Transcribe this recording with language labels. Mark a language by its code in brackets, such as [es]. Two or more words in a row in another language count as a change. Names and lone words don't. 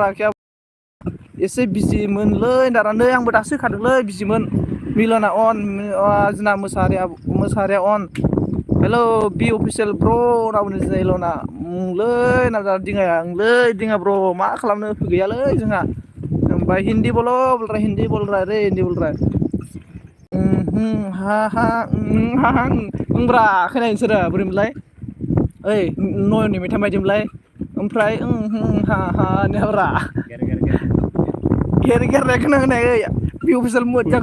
[brx] क्या एसे बिजिमोनलै दाना नै आंबो दासो होखादोंलै बिजिमोन मिलना अन जोंना मोसाहारिया अन हेलौ बि अफिसियेल ब्र होनना बुंदों जोंना इलना होनना दिङाया दिङा ब्र मा खालामनो गैयालै जोंहा ओमफ्राय [hi] हिन्दी बोल रहा हिन्दी बोल रहा [brx] हा ब्रा खोनायो नोंसोरो बोरैमोनलाय ओइ नयननि मेथाइ बायदिमोनलाय ओमफ्राय हा होननायब्रा गेर खोनायाखै बे अफिसियेल मोजां